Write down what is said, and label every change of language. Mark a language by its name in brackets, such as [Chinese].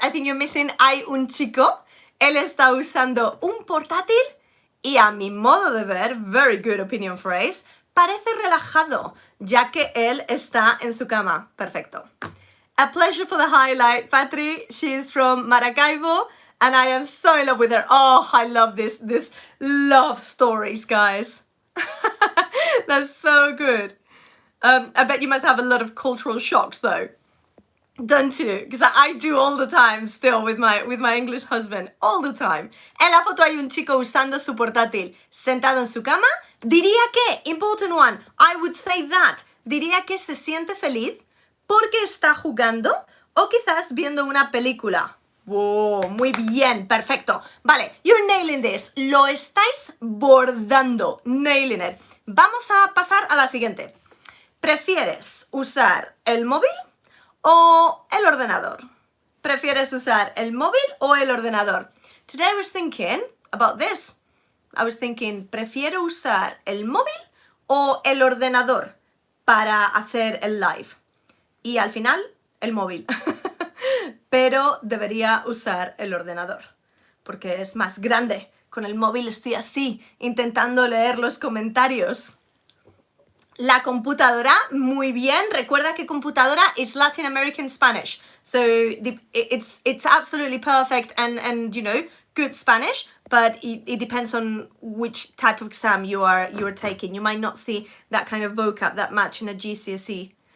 [English] I think you're missing [Spanish] hay un chico. Él está usando un portátil y a mi modo de ver, [English] very good opinion phrase, [Spanish] parece relajado, ya que él está en su cama. Perfecto. [English] A pleasure for the highlight. Patry, she is from Maracaibo. And I am so in love with her. Oh, I love this love stories, guys. That's so good. I bet you must have a lot of cultural shocks, though. Don't you? Because I do all the time still with my English husband. All the time. [Spanish] En la foto hay un chico usando su portátil sentado en su cama. Diría que, [English] important one, I would say that. [Spanish] Diría que se siente feliz porque está jugando o quizás viendo una película. Wow, muy bien, perfecto. [English] Vale, you're nailing this. [Spanish] Lo estáis bordando. [English] Nailing it. [Spanish] Vamos a pasar a la siguiente. ¿Prefieres usar el móvil o el ordenador? ¿Prefieres usar el móvil o el ordenador? [English] Today I was thinking about this. I was thinking, [Spanish] ¿prefiero usar el móvil o el ordenador para hacer el live? Y al final, el móvil. Pero debería usar el ordenador, porque es más grande. Con el móvil estoy así, intentando leer los comentarios. La computadora, muy bien. Recuerda que [English] computadora is Latin American Spanish. So it's absolutely perfect and you know, good Spanish, but it depends on which type of exam you are taking. You might not see that kind of vocab that much in a GCSE.